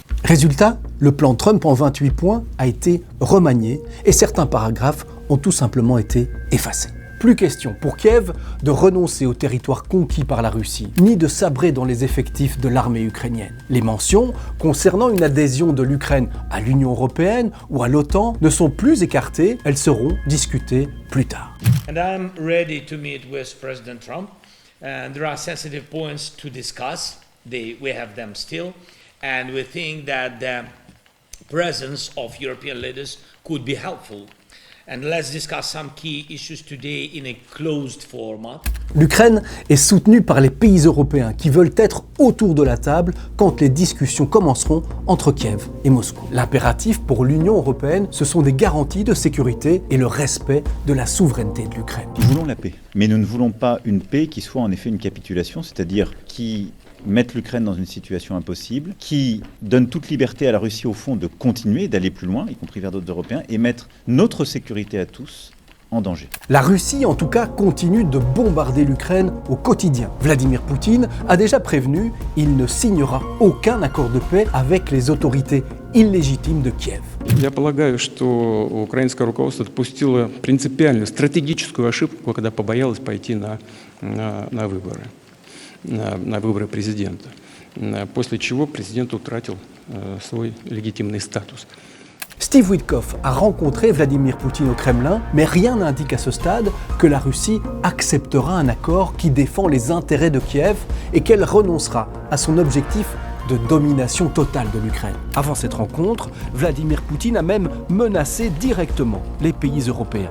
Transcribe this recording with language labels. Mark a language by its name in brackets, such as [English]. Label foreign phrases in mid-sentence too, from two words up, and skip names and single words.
[French] Résultat, le plan Trump en 28 points a été remanié et certains paragraphes ont tout simplement été effacés. Plus question pour Kiev de renoncer aux territoires conquis par la Russie, ni de sabrer dans les effectifs de l'armée ukrainienne. Les mentions concernant une adhésion de l'Ukraine à l'Union européenne ou à l'OTAN ne sont plus écartées, elles seront discutées plus tard. [English] And I'm ready to meet with President Trump. And there are sensitive points to discuss. We have them still. And we think that presence of European leaders could be helpful. And let's discuss some key issues today in a closed format. [French] L'Ukraine est soutenue par les pays européens qui veulent être autour de la table quand les discussions commenceront entre Kiev et Moscou. L'impératif pour l'Union européenne, ce sont des garanties de sécurité et le respect de la souveraineté de l'Ukraine. Nous voulons la paix, mais nous ne voulons pas une paix qui soit en effet une capitulation, c'est-à-dire qui mette l'Ukraine dans une situation impossible, qui donne toute liberté à la Russie au fond de continuer, d'aller plus loin, y compris vers d'autres Européens, et mettre notre sécurité à tous en danger. La Russie, en tout cas, continue de bombarder l'Ukraine au quotidien. Vladimir Poutine a déjà prévenu, il ne signera aucun accord de paix avec les autorités illégitimes de Kiev. [Russian] Я полагаю, что украинское руководство допустило принципиальную стратегическую ошибку, когда побоялось пойти на выборы президента, после чего президент утратил свой легитимный статус. [French] Steve Witkoff a rencontré Vladimir Poutine au Kremlin, mais rien n'indique à ce stade que la Russie acceptera un accord qui défend les intérêts de Kiev et qu'elle renoncera à son objectif de domination totale de l'Ukraine. Avant cette rencontre, Vladimir Poutine a même menacé directement les pays européens.